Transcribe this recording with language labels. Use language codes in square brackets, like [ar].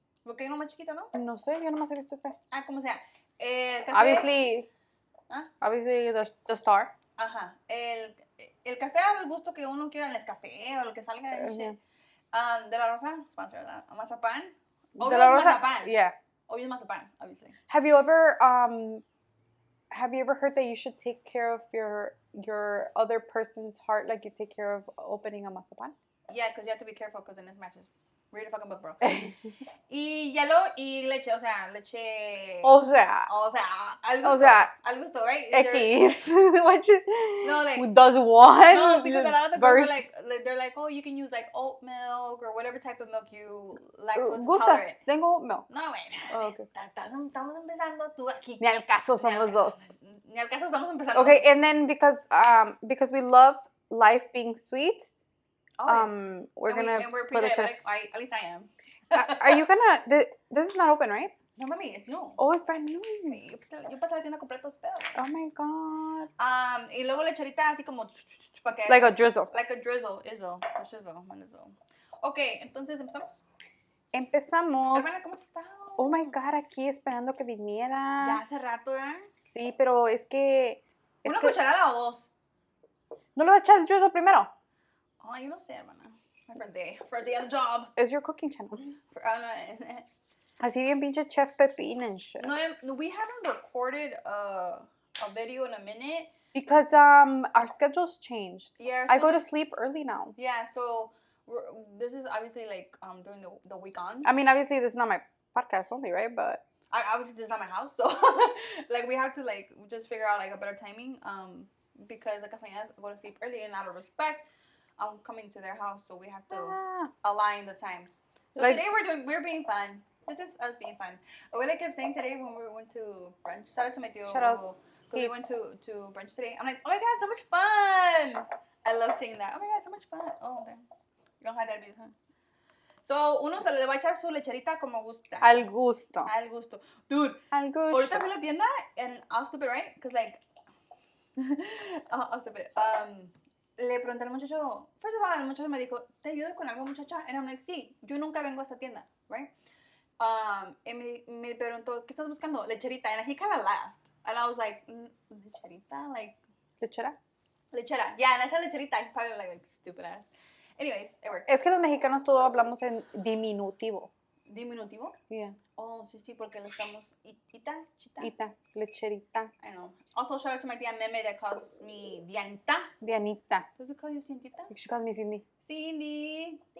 [es] ¿Por qué no más chiquito, no? No sé, yo nomás he visto este. Ah, como sea. Café. [en] Obviously the star. Ajá. [es] El café al gusto que uno quiera, el café o lo que salga de [en] shit. [es] De la Rosa, sponsor, ¿verdad? Mazapán. De la Rosa, mazapán. [en] yeah. [es] Obvio es mazapán, [en] obviously. Have you ever heard that you should take care of your other person's heart like you take care of opening a mazapan? Yeah, because you have to be careful because then it smashes. Read a fucking book, bro. [es] Y hielo y leche, o sea, leche... al gusto, [en] right? X. No, like... Who does one? No, because a lot of the girls they're like, oh, you can use like oat milk or whatever type of milk you lactose intolerant. [es] Tengo [en] oat milk. [es] No, güey. [en] Oh, okay. [es] Estamos empezando tú aquí. Ni al caso somos dos. Ni al caso estamos empezando. [en] Okay, and then because we love life being sweet, we're gonna we're pre-diabetic. At least I am. Are you gonna? This is not open, right? No, mami, it's new. Oh, it's brand new. [es] Yo pasé la tienda completos, pero. [en] Oh my god. [es] Y luego lecherita así como [en] like a drizzle. Like a drizzle, shizzle. Okay, [es] entonces Empezamos. Hermana, ¿cómo estás? [en] Oh my god, [es] aquí esperando que vinieras. Ya hace rato, ¿eh? Sí, pero es que. ¿Una cucharada o dos? ¿No le vas a echar el drizzle primero? [en] Oh, [es] yo no sé, hermana. [en] My first day at the job. It's your cooking channel. No. [es] Así bien pinche chef Pepín [en] and shit. No, we haven't recorded a video in a minute. Because our schedules changed. Yeah. I go to sleep early now. Yeah, so this is obviously like during the week on. I mean, obviously this is not my podcast only, right? But obviously this is not my house, so like we have to like just figure out like a better timing. Because like I go to sleep early and out of respect, I'm coming to their house, so we have to align the times. So like, today we're being fun. This is us being fun. What I kept saying today when we went to brunch. Shout out to my tío. Shout out. We went to brunch today. I'm like, oh my god, so much fun. I love saying that. Oh my god, so much fun. Oh, okay. You don't have diabetes, huh? [es] So, uno se le va a echar su lecherita como gusta. Al gusto. [en] Dude. [es] Al gusto. Ahorita fui a la tienda [en] and I was stupid, right? Because like, I was stupid. [es] Le pregunté al muchacho, [en] first of all, [es] el muchacho me dijo, ¿te ayudo con algo, muchacha? [en] And I'm like, [es] sí, yo nunca vengo a esta tienda, [en] right? [es] Y me preguntó, ¿qué estás buscando? [en] Lecherita. And he kind of laughed. And I was like, lecherita? Like, [es] ¿Lechera? [en] Lechera. Yeah, and I said lecherita. He's probably like stupid ass. Anyways, it worked. [es] Es que los mexicanos todos hablamos en diminutivo. ¿Diminutivo? [en] Yeah. [es] Oh, sí, porque le estamos chita. Lecherita. [en] I know. Also, shout out to my tía Meme that calls me Dianita. Dianita. Does it call you Cintita? She calls me Cindy. Cindy.